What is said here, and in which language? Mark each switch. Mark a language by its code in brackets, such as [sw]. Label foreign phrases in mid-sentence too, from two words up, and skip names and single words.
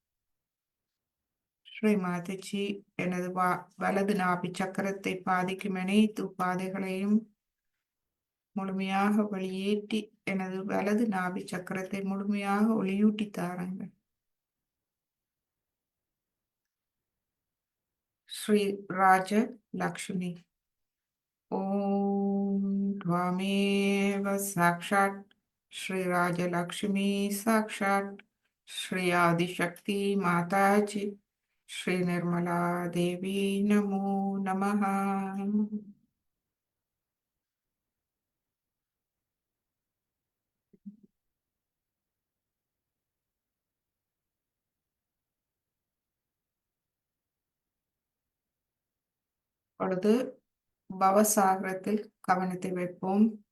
[ta] ஸ்ரீ மாதாஜி, எனது வலது நாபி சக்கரத்தை பாதிக்கும் அனைத்து பாதைகளையும் முழுமையாக வெளியேற்றி எனது வலது நாபி சக்கரத்தை முழுமையாக ஒளியூட்டி தாருங்கள். ஸ்ரீ ராஜ லக்ஷ்மி. [sa] ஓம் त्वमेव साक्षात् श्री राजलक्ष्मी साक्षात् श्री आदिशक्ति माताजी श्री निर्मला देवी नमो नमः. [ta] பொழுது பவசாகரத்தில் கவனத்தை வைப்போம்.